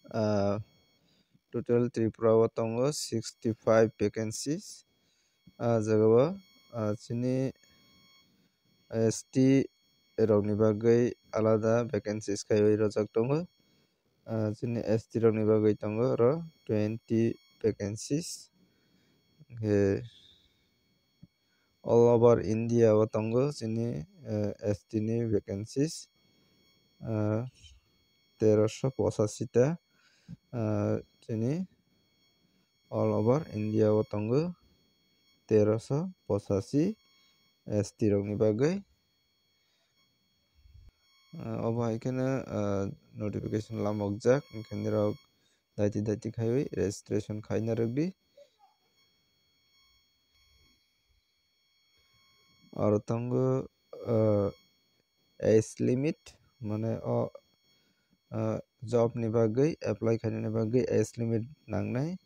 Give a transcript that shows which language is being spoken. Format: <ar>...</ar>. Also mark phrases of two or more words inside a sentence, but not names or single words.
<trp>Tripura o tongo 65 vacancies jagao chini ST rokni bagui alada vacancies khaiwi rajak tongo chini ST rokni bagui tongo aro 20 vacancies</trp> <en>all over India</en> <trp>o tongo chini ST ni vacancies 1385 ta chini</trp> <en>all over India</en> <trp>o tongo 1385 ST rokni bagui obo haikhe notification lamukjak hingke nirok daiti khaiwi registration khai narokdi aro tongo</trp> <en>age limit</en> <trp>mane o job ni bagui apply khainani bagui</trp> <en>age limit</en> <trp>nangnai</trp>